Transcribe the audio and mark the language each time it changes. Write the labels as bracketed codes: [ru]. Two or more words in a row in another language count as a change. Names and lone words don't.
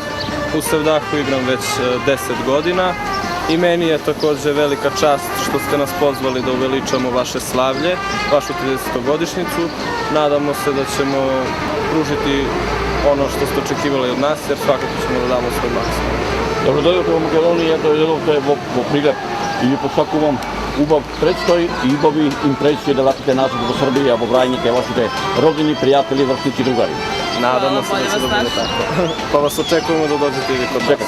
[sr] U Sevdahu igram već 10 godina i meni je također velika čast što ste nas pozvali da uveličamo vaše slavlje, vašu 30-godišnjicu. Nadamo se da ćemo pružiti ono što ste očekivali od nas, jer svakako ćemo da damo svoj maksimum. [mk] Добродојдовте во Македонија, дојдовте во Прилеп и ви посакувам убав предстој и убави импресии да вратите назад во Србија, во Врајник, вашите родини, пријатели, врсници, другари. [sr] Nadamo se da će da bude tako. Pa vas očekujemo da dođete i vi kod nas.